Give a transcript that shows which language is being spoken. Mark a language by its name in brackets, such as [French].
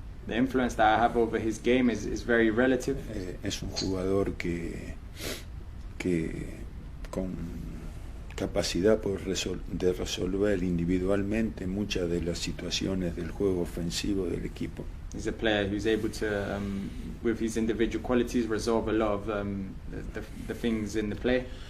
[English] The influence that I have over his game is very relative. [Spanish] Es un jugador que con capacidad de resolver individualmente muchas de las situaciones del juego ofensivo del equipo. [English] He's a player who's able to, with his individual qualities, resolve a lot of the things in the play.